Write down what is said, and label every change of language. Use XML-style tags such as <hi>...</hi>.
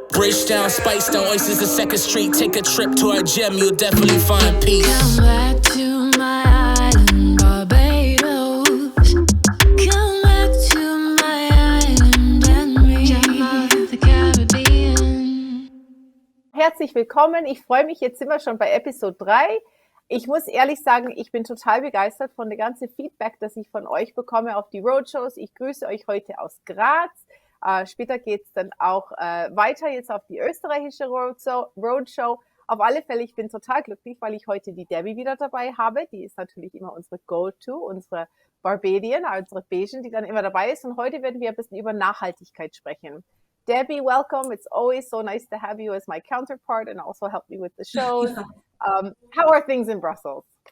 <en>Bridgetown, Spicetown, oysters to 2nd Street. Take a trip to our gem, you'll definitely find peace. Come back to my island, Barbados. Come back to my island and me. Jamaica, the Caribbean.</en> <de>Herzlich willkommen. Ich freue mich, jetzt sind wir schon bei Episode 3. Ich muss ehrlich sagen, ich bin total begeistert von dem ganzen Feedback, das ich von euch bekomme auf die Roadshows. Ich grüße euch heute aus Graz. Später geht's dann auch weiter jetzt auf die österreichische Roadshow. Auf alle Fälle, ich bin total glücklich, weil ich heute die Debbie wieder dabei habe. Die ist natürlich immer unsere Go-To, unsere Barbadian, unsere Bajan, die dann immer dabei ist. Und heute werden wir ein bisschen über Nachhaltigkeit sprechen.</de> <en>Debbie, welcome. It's always so nice to have you as my counterpart and also help me with the shows. How are things in Brussels?</en>